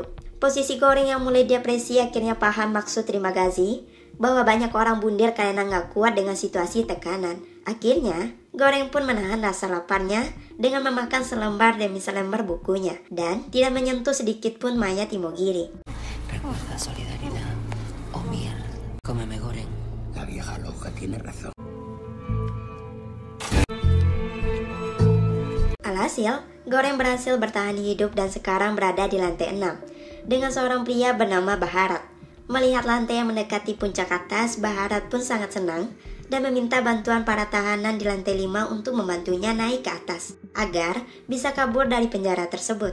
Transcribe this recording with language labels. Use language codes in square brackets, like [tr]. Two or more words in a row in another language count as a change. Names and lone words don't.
[id] Posisi Goreng yang mulai depresi akhirnya paham maksud terima kasih bahwa banyak orang bundir karena nggak kuat dengan situasi tekanan. Akhirnya, Goreng pun menahan rasa laparnya dengan memakan selembar demi selembar bukunya dan tidak menyentuh sedikit pun mayat Imogiri. [es] Recuerda solidaridad. Oh mierda. Cómeme, Goreng. La vieja loca tiene razón. [id] Alhasil, Goreng berhasil bertahan hidup dan sekarang berada di lantai 6 dengan seorang pria bernama Baharat. Melihat lantai yang mendekati puncak atas, Baharat pun sangat senang dan meminta bantuan para tahanan di lantai 5 untuk membantunya naik ke atas agar bisa kabur dari penjara tersebut.